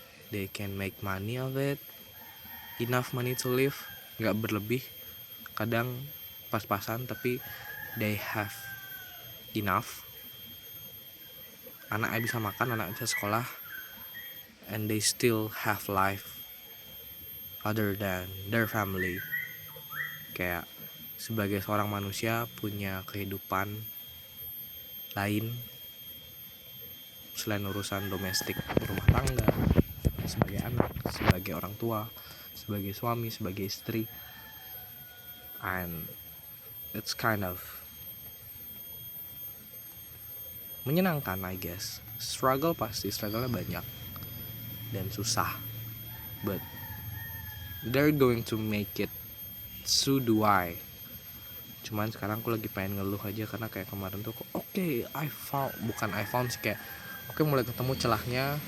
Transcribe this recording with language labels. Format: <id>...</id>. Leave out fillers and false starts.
<en>They can make money of it, enough money to live,</en> <id>nggak berlebih, kadang pas-pasan, tapi</id> <en>they have enough.</en> <id>Anaknya bisa makan, anaknya bisa sekolah,</id> <en>and they still have life other than their family.</en> <id>Kayak sebagai seorang manusia punya kehidupan lain selain urusan domestik rumah tangga, sebagai anak, sebagai orang tua, sebagai suami, sebagai istri.</id> <en>And it's kind of</en> <id>menyenangkan,</id> <en>I guess.</en> <id>Struggle-nya banyak dan susah,</id> <en>but they're going to make it. So do I.</en> <id>Cuman sekarang aku lagi pengen ngeluh aja karena kayak kemarin tuh oke, bukan</id> <en>I found</en> <id>sih, kayak oke, mulai ketemu celahnya.</id>